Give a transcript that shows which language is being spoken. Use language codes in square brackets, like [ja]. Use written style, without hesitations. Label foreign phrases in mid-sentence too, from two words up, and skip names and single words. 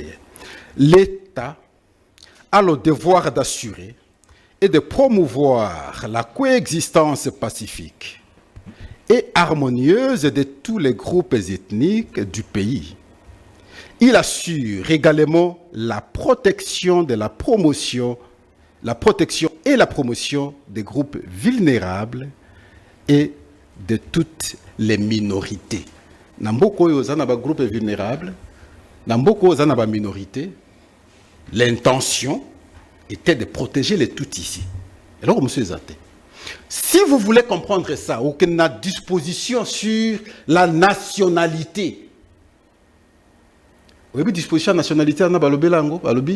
[fr] L'État a le devoir d'assurer et de promouvoir la coexistence pacifique et harmonieuse de tous les groupes ethniques du pays. Il assure également la protection et la promotion des groupes vulnérables et de toutes les minorités. [ln] Namboko yozana ba [fr] groupe vulnérable, [ln] namboko yozana ba minorité. [fr] L'intention était de protéger les tout ici. Alors, monsieur Zate, si vous voulez comprendre ça, aucune disposition sur la nationalité. Vous avez disposition de nationalité, on a balobi.